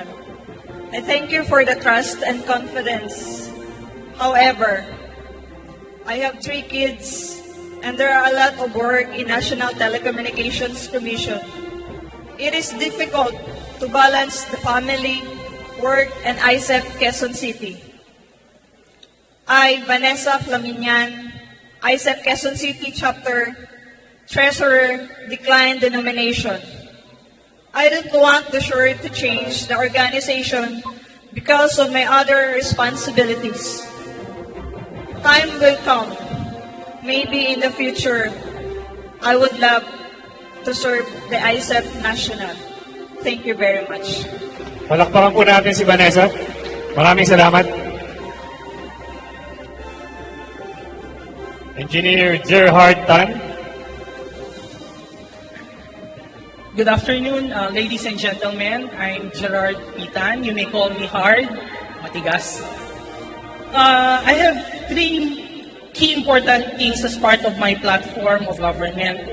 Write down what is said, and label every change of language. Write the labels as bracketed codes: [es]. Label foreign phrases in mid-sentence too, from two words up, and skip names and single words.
[en] I thank you for the trust and confidence. However, I have 3 kids and there are a lot of work in National Telecommunications Commission. It is difficult to balance the family, work, and Iecep Quezon City. I, Vanessa Flamingan, Iecep Quezon City Chapter Treasurer, declined the nomination. I don't want the shirt to change the organization because of my other responsibilities. Time will come. Maybe in the future, I would love to serve the Iecep National. Thank you very much. [tl] Palakpakan po natin si Vanessa. Maraming salamat. Engineer Gerhard Tan. [en] Good afternoon, ladies and gentlemen. I'm Gerard Pitan. You may call me Hard, Matigas. I have 3 key important things as part of my platform of government.